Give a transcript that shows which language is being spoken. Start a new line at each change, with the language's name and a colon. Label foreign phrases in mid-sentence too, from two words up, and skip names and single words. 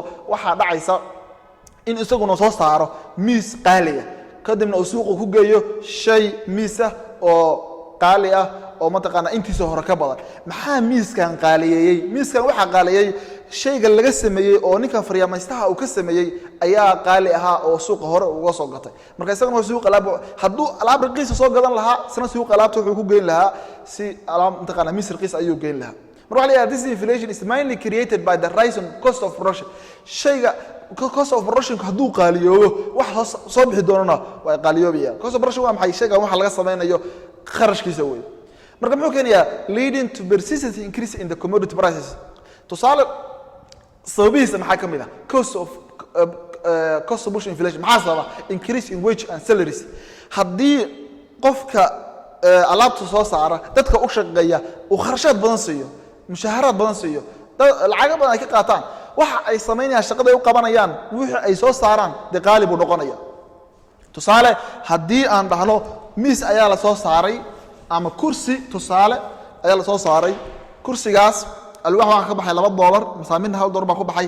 Somali: waxa dhacaysa in isaguna soo saaro miis qaaliya kadibna uu suuqa ku geeyo shay miisa oo qaali ah oo ma taqaana intiisa hore ka badan maxaa miiskan qaaliyeeyay miiskan waxa qaaliyeeyay shayga laga sameeyay oo ninka faryaameystaha uu ka sameeyay ayaa qaali ahaa oo suuqa hore uga soo gatay marka isaguna suuqa alaab haduu alaab raqiis soo gadan lahaa sana suuqa alaabta wuxuu ku geyn lahaa si alaab ma taqaana miis raqiis ayuu geyn lahaa marka waxa la yiraahdaa
English: this inflation is mainly created by the rise in cost of production
Somali: shayga
English: cost of production
Somali: haduu qaaliyoobo wax soo bixi doonana way qaaliyoobayaan
English: cost of production
Somali: waa maxay shayga waxa laga sameeyo kharashkiisa weey marka muxuu keenayaa
English: leading to persistent increase in the commodity prices
Somali: tusaale sababihiisa maxaa kamid ah
English: cost of push inflation
Somali: maxaa sababa
English: increase in wage and salaries
Somali: haddii qofka alaabta soo saara dadka u shaqeeya uu kharashaad badan siiyo mushaharaad badan siiyo lacag badan ay ka qaataan waxa ay sameynayaan shaqada ay u qabanayaan wixii ay soo saaraan qaali buu noqonaya tusaale haddii aan dhahno miis ayaa la soo saaray ama kursi tusaale ayaa la soo saaray kursigaas alwaax waxa ka baxay $2 masaamirna $1 baa ku baxay